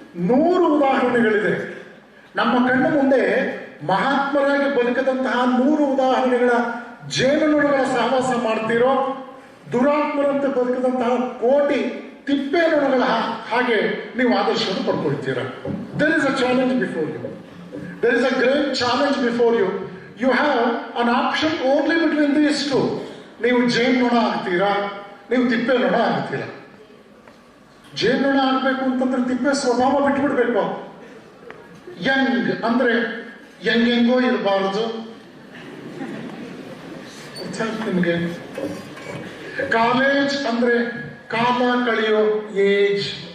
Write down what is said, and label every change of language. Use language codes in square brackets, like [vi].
[kn] 100 ಉದಾಹರಣೆಗಳಿದೆ ನಮ್ಮ ಕಣ್ಣ ಮುಂದೆ. ಮಹಾತ್ಮರಾಗಿ ಬದುಕದಂತಹ 100 ಉದಾಹರಣೆಗಳ ಜೇನುನೊಣಗಳ ಸಹವಾಸ ಮಾಡ್ತೀರೋ, ದುರಾತ್ಮರಂತೆ ಬದುಕದಂತಹ ಕೋಟಿ ತಿಪ್ಪೇನೊಣಗಳ ಹಾಗೆ ನೀವು ಆದರ್ಶವನ್ನು ಪಡ್ಕೊಳ್ತೀರ. [en] There is a challenge before you. There is a great challenge before you. You have an option only between these two. [kn] ನೀವು ಜೇನುನೊಣ ಆಗ್ತೀರಾ, ನೀವು ತಿಪ್ಪೆ ನೊಣ ಆಗ್ತೀರಾ. ಜೇನುನೊಣ ಆಗ್ಬೇಕು ಅಂತಂದ್ರೆ ತಿಪ್ಪೆ ಸ್ವಭಾವ ಬಿಟ್ಬಿಡ್ಬೇಕು. ಯಂಗ್ ಅಂದ್ರೆ ಹೆಂಗೆಂಗೋ ಇರಬಾರದು. ನಿಮಗೆ ಕಾಲೇಜ್ ಅಂದ್ರೆ ಕಾಲ ಕಳೆಯೋ ಏಜ್.